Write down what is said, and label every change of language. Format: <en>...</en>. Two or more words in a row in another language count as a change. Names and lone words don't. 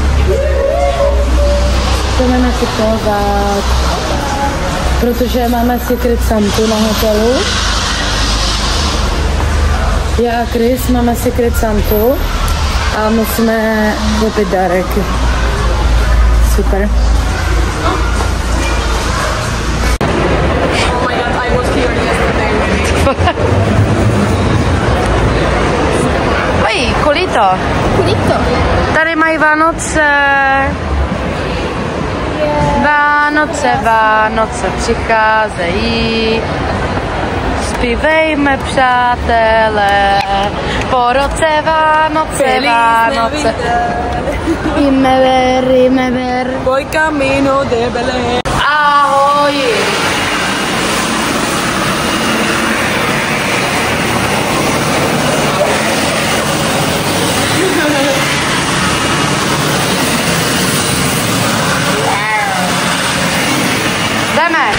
<cs>Protože máme</cs> <en>Secret Santu</en> <cs>na hotelu. Já a Chris máme</cs> <en>Secret Santu</en> <cs>a musíme koupit dárek. Super.</cs> <en>Oh my god, I was here yesterday. Oj, kolito.</en> <cs>Tady mají Vánoce. Vánoce přicházejí. Zpívejme, přátelé, po roce Vánoce. Imever.</cs> <es>Voy camino de Belén.</es> <cs>Ahoj. Jdeme.</cs>